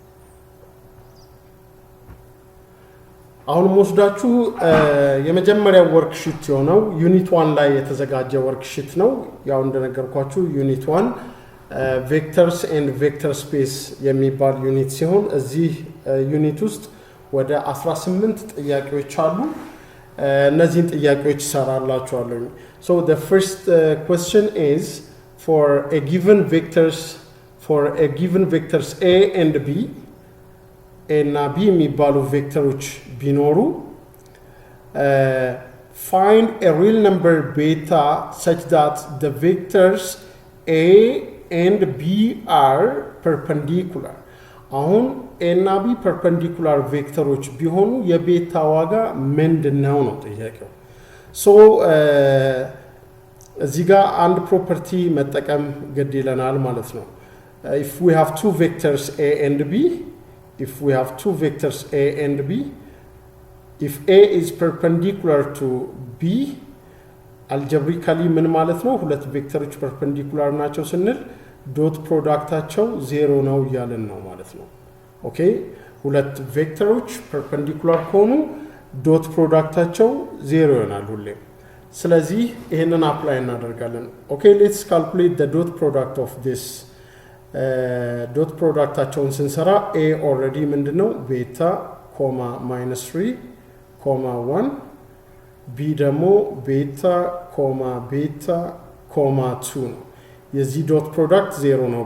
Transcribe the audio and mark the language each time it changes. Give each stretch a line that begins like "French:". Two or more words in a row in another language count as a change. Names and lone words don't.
Amharic: አሁን ወስዳችሁ የመጀመሪያው ወርክሺት የሆነው ዩኒት 1 ላይ የተዘጋጀ ወርክሺት ነው። ያው እንደነገርኳችሁ ዩኒት 1
English: vectors and vector space
Amharic: የሚባል ዩኒት ሲሆን እዚህ ዩኒት ውስጥ ወደ 18 ጥያቄዎች አሉ። እነዚህን ጥያቄዎች ሰራላችኋለሁ።
English: So the first question is for a given vectors A and B
Amharic: እና B የሚባሉ ቬክተሮች ቢኖሩ
English: find a real number beta such that the vectors A and B are perpendicular.
Amharic: አሁን A እና B perpendicular ቬክተሮች ቢሆኑ የቤታ ዋጋ ምንድነው ነው ጥያቄው። እዚህ ጋር አንድ ፕሮፐርቲ መጠቀም ግድ ይለናል ማለት ነው።
English: if we have two vectors A and B, if we have two vectors A and B, if A is perpendicular to B, algebraically
Amharic: ምን ማለት ነው? ሁለት ቬክተሮች perpendicular ናቸው ስንል ዶት ፕሮዳክታቸው 0 ነው ያለን ነው ማለት ነው። ኦኬ ሁለት ቬክተሮች perpendicular ከሆኑ ዶት ፕሮዳክታቸው 0 ይሆናል ሁሌም። ስለዚህ ይሄንን አፕላይ እናደርጋለን።
English: okay let's calculate the dot product of this
Amharic: ዶት ፕሮዳክታቸውን ስንሰራ A ኦልሬዲ ምንድነው ቤታ ኮማ -3 ኮማ 1 B ደግሞ ቤታ ኮማ ቤታ ኮማ 2 ነው። የዚህ
English: dot product
Amharic: 0 ነው